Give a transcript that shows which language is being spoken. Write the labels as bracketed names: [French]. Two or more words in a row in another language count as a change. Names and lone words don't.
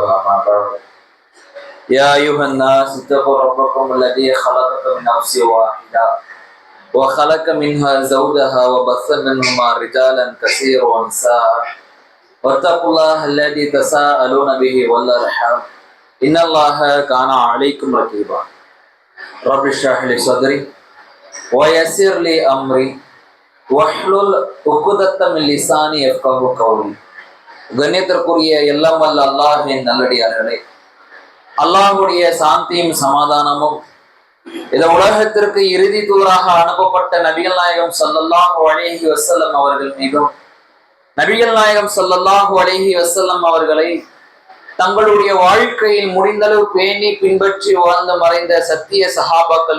[Arabic] أما بعد، يا أيها الناس اتقوا ربكم الذي خلقكم من نفس واحدة وخلق منها زوجها وبث منهما رجالا كثيرا ونساء واتقوا الله الذي تساءلون به والأرحام إن الله كان عليكم رقيبا. رب اشرح لي صدري ويسر لي أمري واحلل عقدة من لساني يفقهوا قولي. [Tamil] கண்ணியத்திற்குரிய எல்லாம் வல்ல அல்லாஹ்வின் நல்லடியார்களே, அல்லாஹ்வுடைய சாந்தியும் சமாதானமும் இந்த உலகத்திற்கு இறுதி தூதராக அனுப்பப்பட்ட நபிகள் நாயகம் [Arabic] صلى الله عليه وسلم [Tamil] அவர்கள் மீதும், நபிகள் நாயகம் [Arabic] صلى الله عليه وسلم [Tamil] அவர்களை தங்களுடைய வாழ்க்கையில் முடிந்தளவு பேணி பின்பற்றி வாழ்ந்து மறைந்த சத்திய சஹாபாக்கள்